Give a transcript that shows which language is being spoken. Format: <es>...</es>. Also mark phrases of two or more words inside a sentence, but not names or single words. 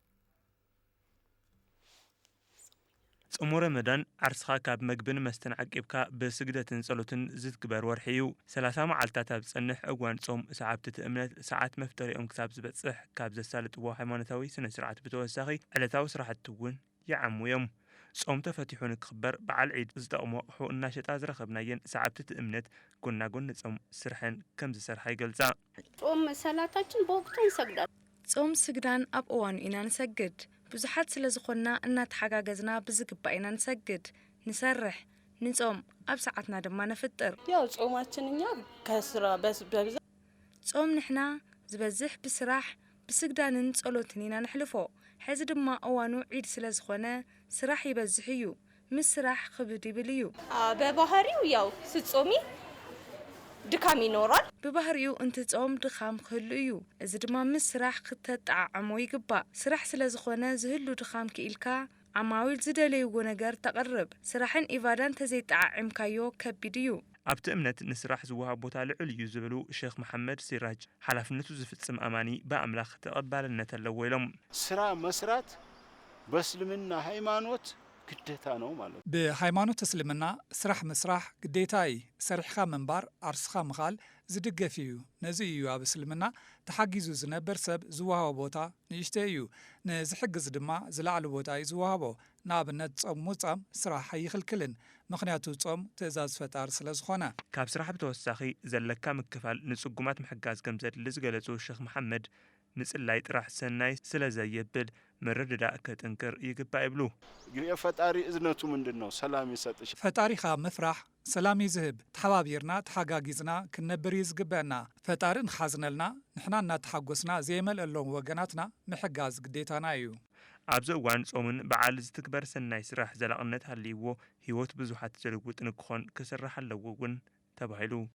<ti>ጾም ረመዳን ዓርስኻ ካብ መግብን መስተን ዓቂብካ ብስግደትን ጸሎትን ዝትግበር ወርሒ እዩ 30 መዓልታት ኣብ ዝጸንሕ እዋን ጾም ሰዓብቲ እምነት ሰዓት መፍጠሪኦም ክሳብ ዝበጽሕ ካብ ዘሳልጥዎ ሃይማኖታዊ ስነ ስርዓት ብተወሳኺ ዕለታዊ ስራሕቲ እውን ይዓሙ እዮም ጾም ተፈቲሑ ንክኽበር በዓል ዒድ ዝጠቕሞ ኣቑሑ እናሸጣ ዝረኸብናየን ሰዓብቲ እምነት ጎናጎን ጾም ስርሐን ከም ዝሰርሓ ይገልጻ</ti> <am>ጾም ሰላታችን በወቅቱ እንሰግዳለን</am> <ti>ጾም ስግዳን ኣብ እዋኑ ኢና ንሰግድ ብዙሓት ስለ ዝኾንና እናተሓጋገዝና ብዝግባእ ኢና ንሰግድ ንሰርሕ ንጾም ኣብ ሰዓትና ድማ ነፍጥር</ti> <am>ያው ጾማችን እኛ ከስራ በብዛ</am> <ti>ጾም ንሕና ዝበዝሕ ብስራሕ ብስግዳንን ጸሎትን ኢና ንሕልፎ ሕዚ ድማ እዋኑ ዒድ ስለ ዝኾነ ስራሕ ይበዝሕ እዩ ምስ ስራሕ ክብድ ይብል እዩ</ti> <am>በባህሪው ያው ስጾሚ ድካም ይኖራል</am> <ti>ብባህሪው እንትጾም ድኻም ክህሉ እዩ እዚ ድማ ምስ ስራሕ ክተጣዓዓሞ ይግባእ ስራሕ ስለ ዝኾነ ዝህሉ ድኻም ክኢልካ ዓማዊል ዝደለይዎ ነገር ተቐርብ ስራሕን ኢባዳን ተዘይጣዓዕምካዮ ከቢድ እዩ ኣብቲ እምነት ንስራሕ ዝወሃብ ቦታ ልዑል እዩ ዝብሉ ሼኽ መሐመድ ሲራጅ ሓላፍነቱ ዝፍጽም ኣማኒ በኣምላኽ ተቐባልነት ኣለዎ ኢሎም</ti> <am>ስራ መስራት በእስልምና ሃይማኖት ግዴታ ነው ማለት ነው</am> <ti>በሃይማኖት እስልምና ስራሕ መስራሕ ግዴታ እዩ ሰሪሕካ መንባር ዓርስኻ ምኻል ዝድገፍ እዩ ነዚ እዩ ኣብ እስልምና ተሓጊዙ ዝነበር ሰብ ዝወሃቦ ቦታ ንእሽተ እዩ ንዝሕግዝ ድማ ዝላዕሊ ቦታ እዩ ዝወሃቦ ንኣብነት ጾም ምጻም ስራሕ ኣይኽልክልን ምክንያቱ ጾም ትእዛዝ ፈጣሪ ስለ ዝኾነ ካብ ስራሕ ብተወሳኺ ዘለካ ምክፋል ንጽጉማት ምሕጋዝ ከም ዘድሊ ዝገለጹ ሼኽ መሐመድ ምጽላይ ጥራሕ ሰናይ ስለ ዘየብል መረዳዳእ ከጥንክር ይግባእ ይብሉ</ti> <am>የፈጣሪ እዝነቱ ምንድነው ሰላም ይሰጥሽ</am> <ti>ፈጣሪኻ ምፍራሕ ሰላም ይዝህብ ተሓባቢርና ተሓጋጊዝና ክንነብር ይዝግበአና ፈጣሪ ንሓዝነልና ንሕና እናተሓጎስና ዘይመልአሎም ወገናትና ምሕጋዝ ግዴታና እዩ ኣብዚ እዋን ጾምን በዓል ዝትግበር ሰናይ ስራሕ ዘላቕነት ሃልይዎ ህይወት ብዙሓት ዝልውጥ ንክኾን ክስራሕ ኣለዎ እውን ተባሂሉ</ti>